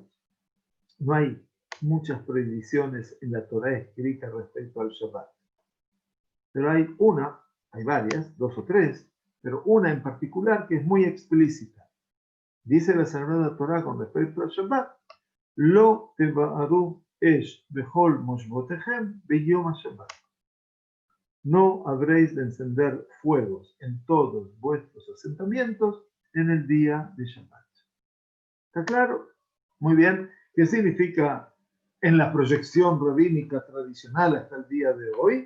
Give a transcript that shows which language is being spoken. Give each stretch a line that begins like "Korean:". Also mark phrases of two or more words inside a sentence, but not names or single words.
Spanish: No hay muchas prohibiciones en la Torah escrita respecto al Shabbat. Pero hay varias, 2 o 3, pero una en particular que es muy explícita. Dice la Sagrada Torah con respecto al Shabbat:
Hebrew: לא תבערו אש בכל מושבותיכם ביום שבת.
Spanish: No habréis de encender fuegos en todos vuestros asentamientos en el día de Shabbat. ¿Está claro? Muy bien. ¿Qué significa en la proyección rabínica tradicional hasta el día de hoy?